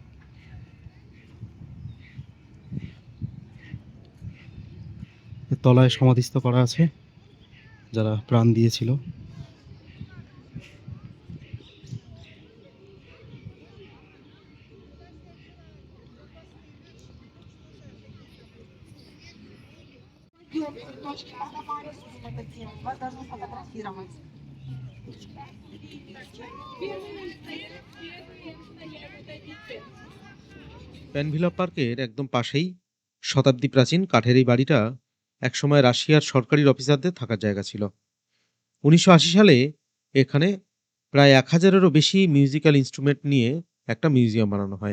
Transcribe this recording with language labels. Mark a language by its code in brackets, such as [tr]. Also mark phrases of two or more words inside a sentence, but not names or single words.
[bn] এর তলায় সমাধিস্থ করা আছে যারা প্রাণ দিয়েছিল। [ru] Точки нормально, мы это делаем. Вас должны фотографировать. [bn] প্যানভিলভ পার্কের একদম পাশেই শতাব্দী প্রাচীন কাঠের এই বাড়িটা একসময় রাশিয়ার সরকারি অফিসারদের থাকার জায়গা ছিল। 1980 সালে এখানে প্রায় 1000-এরও বেশি [en] musical instrument [bn] নিয়ে একটা মিউজিয়াম বানানো হয়।